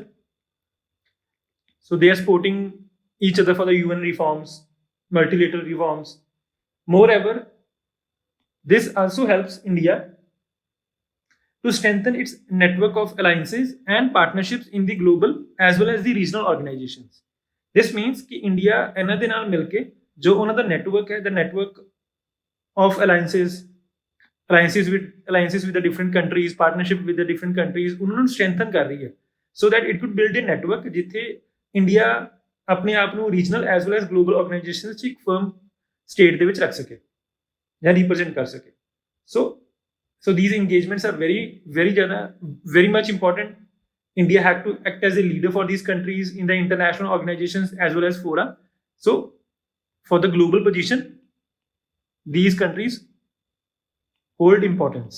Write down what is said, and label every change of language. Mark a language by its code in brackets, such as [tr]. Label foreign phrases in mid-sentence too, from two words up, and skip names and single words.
[en] So they are supporting each other for the UN reforms, multilateral reforms. Moreover, this also helps India to strengthen its network of alliances and partnerships in the global as well as the regional organizations. This means [pa] कि India ਇਹਨਾਂ ਦੇ ਨਾਲ ਮਿਲ ਕੇ ਜੋ ਉਹਨਾਂ ਦਾ network ਹੈ, [en] the network of alliances with the different countries, partnership with the different countries, [pa] ਉਹਨਾਂ ਨੂੰ strengthen ਕਰ ਰਹੀ ਹੈ, [en] so that it could build a network [pa] ਜਿੱਥੇ India ਆਪਣੇ ਆਪ ਨੂੰ [en] regional as well as global organizations [pa] 'ਚ ਇੱਕ [en] firm state [pa] ਦੇ ਵਿੱਚ ਰੱਖ ਸਕੇ ਜਾਂ represent ਕਰ ਸਕੇ. [en] So these engagements are very much important. India had to act as a leader for these countries in the international organizations as well as fora. So for the global position, these countries hold importance.